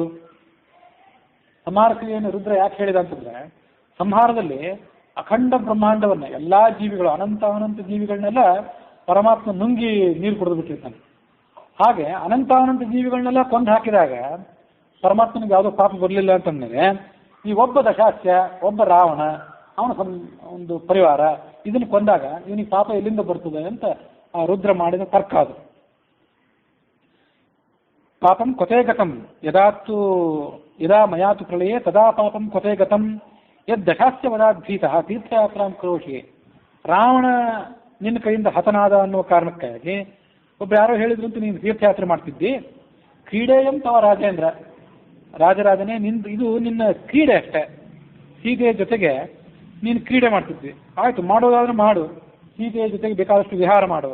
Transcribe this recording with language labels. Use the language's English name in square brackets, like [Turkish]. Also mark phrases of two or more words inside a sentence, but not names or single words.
[Kannada] ಸಂಹಾರ ಕ್ರಿಯೆಯನ್ನು ರುದ್ರ ಯಾಕೆ ಹೇಳಿದ ಅಂತಂದ್ರೆ, ಸಂಹಾರದಲ್ಲಿ ಅಖಂಡ ಬ್ರಹ್ಮಾಂಡವನ್ನ ಎಲ್ಲಾ ಜೀವಿಗಳು, ಅನಂತ ಜೀವಿಗಳನ್ನೆಲ್ಲ ಪರಮಾತ್ಮ ನುಂಗಿ ನೀರು ಕುಡಿದು ಬಿಟ್ಟಿರ್ತಾನೆ. ಹಾಗೆ ಅನಂತ ಜೀವಿಗಳನ್ನೆಲ್ಲ ಕೊಂದು ಹಾಕಿದಾಗ ಪರಮಾತ್ಮನಿಗೆ ಯಾವುದೋ ಪಾಪ ಬರಲಿಲ್ಲ ಅಂತಂದ್ರೆ, ಈ ಒಬ್ಬ ದಶಾಸ್ಯ, ಒಬ್ಬ ರಾವಣ, ಅವನ ಒಂದು ಪರಿವಾರ ಇದನ್ನು ಕೊಂದಾಗ ಇವನಿಗೆ ಪಾಪ ಎಲ್ಲಿಂದ ಬರ್ತದೆ ಅಂತ ಆ ರುದ್ರ ಮಾಡಿದ ತರ್ಕ ಅದು. [Sanskrit] ಪಾಪಂ ಕೊತೆ ಗತಂ ಯದಾ ಮಯಾತು ಪ್ರಳಯೇ ತದಾ ಪಾಪಂ ಕೊತೆ ಗತಂ ಯದ್ ದಶಾಸ್ಯ ವದಾದ್ಭೀತಃ ತೀರ್ಥಯಾತ್ರಾಂ ಕರೋಷಿ. [Kannada] ರಾವಣ ನಿನ್ನ ಕೈಯಿಂದ ಹತನಾದ ಅನ್ನುವ ಕಾರಣಕ್ಕಾಗಿ ಒಬ್ಬ ಯಾರೋ ಹೇಳಿದ್ರು ಅಂತ ನೀನು ತೀರ್ಥಯಾತ್ರೆ ಮಾಡ್ತಿದ್ದಿ. [Sanskrit] ಕ್ರೀಡೆಯಂ ತವ ರಾಜೇಂದ್ರ, [Kannada] ರಾಜರಾಜನೇ ಇದು ನಿನ್ನ ಕ್ರೀಡೆ ಅಷ್ಟೇ. ಸೀತೆಯ ಜೊತೆಗೆ ನೀನು ಕ್ರೀಡೆ ಮಾಡ್ತಿದ್ವಿ, ಆಯ್ತು ಮಾಡೋದಾದ್ರೆ ಮಾಡು, ಸೀತೆಯ ಜೊತೆಗೆ ಬೇಕಾದಷ್ಟು ವಿಹಾರ ಮಾಡು.